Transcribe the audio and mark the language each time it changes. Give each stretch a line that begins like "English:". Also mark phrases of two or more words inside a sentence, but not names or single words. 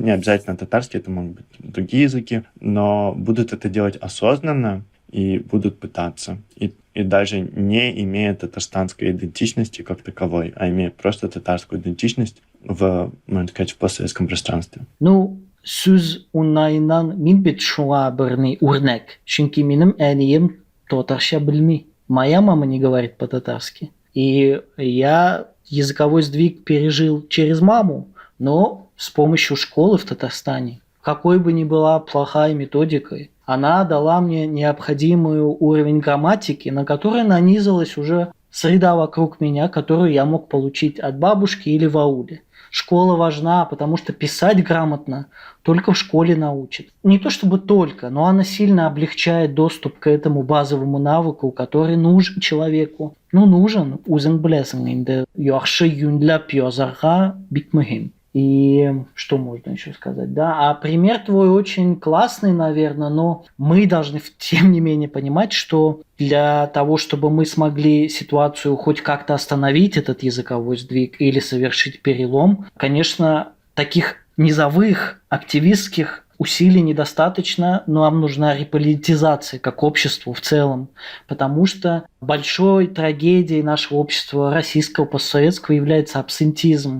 Russian: Не обязательно татарский, это могут быть другие языки, но будут это делать осознанно и будут пытаться. И даже не имея татарстанской идентичности как таковой, а имея просто татарскую идентичность в, можно сказать, в постсоветском пространстве.
Tatar: Ну, сөз унайынан мин бит шуңа берни үрнәк. Чөнки минем әнием татарча белми.
Russian: Моя мама не говорит по-татарски. И я языковой сдвиг пережил через маму, но с помощью школы в Татарстане. Какой бы ни была плохая методикой, она дала мне необходимый уровень грамматики, на который нанизалась уже среда вокруг меня, которую я мог получить от бабушки или в ауле. Школа важна, потому что писать грамотно только в школе научат. Не то чтобы только, но она сильно облегчает доступ к этому базовому навыку, который нужен человеку. Ну, нужен.
Tatar: Үзең беләсең инде, яхшы юньләп язарга бик мөһим.
Russian: И что можно еще сказать? Да, а пример твой очень классный, наверное, но мы должны, тем не менее, понимать, что для того, чтобы мы смогли ситуацию хоть как-то остановить, этот языковой сдвиг, или совершить перелом, конечно, таких низовых активистских усилий недостаточно, но нам нужна реполитизация как обществу в целом, потому что большой трагедией нашего общества, российского, постсоветского, является абсентизм.